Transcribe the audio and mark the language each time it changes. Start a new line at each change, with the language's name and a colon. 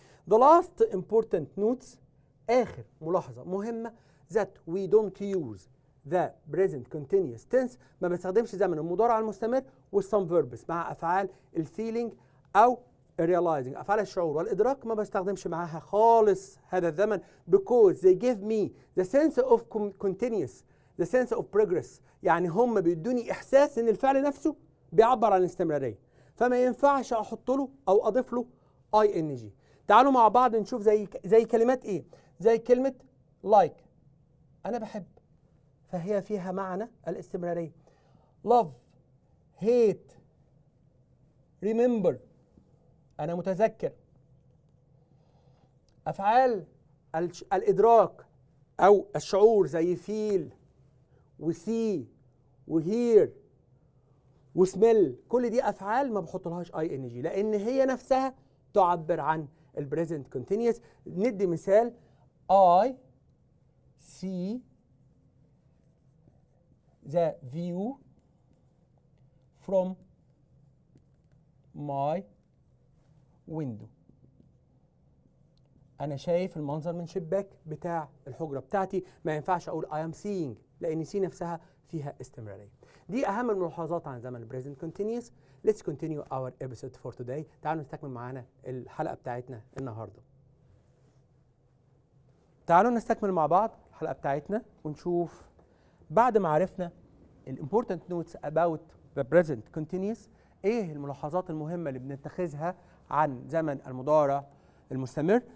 English: The last important notes،
Arabic: آخر ملاحظة مهمة،
English: that we don't use the present continuous tense،
Arabic: ما بستخدمش زمن المضارع المستمر
English: with some verbs
Arabic: مع أفعال الفيلينج أو realizing، أفعال الشعور والإدراك ما بستخدمش معاها خالص هذا الزمن
English: because they give me the sense of continuous، the sense of progress،
Arabic: يعني هم بيدوني إحساس إن الفعل نفسه بيعبر عن الاستمرارية. فما ينفعش احط له او اضيف له اي ان جي. تعالوا مع بعض نشوف زي كلمات ايه؟ زي كلمه لايك، انا بحب، فهي فيها معنى الاستمراريه.
English: love، hate، remember،
Arabic: انا متذكر. افعال الادراك او الشعور زي feel وسي وهير وسميل، كل دي افعال ما بحطلهاش اي ان جي لان هي نفسها تعبر عن البريزنت كونتينيوس.
English: ندي مثال: I see the view from my window.
Arabic: أنا شايف المنظر من شباك بتاع الحجرة بتاعتي. ما ينفعش أقول
English: I am seeing
Arabic: لأن سي نفسها فيها استمرارية. دي أهم الملاحظات عن زمن البريزنت كونتينيوس.
English: Let's continue our episode for today.
Arabic: تعالوا نستكمل معانا الحلقة بتاعتنا النهاردة. تعالوا نستكمل مع بعض الحلقة بتاعتنا ونشوف بعد ما عرفنا
English: important notes about the present continuous
Arabic: ايه الملاحظات المهمة اللي بنتخذها عن زمن المضارع المستمر.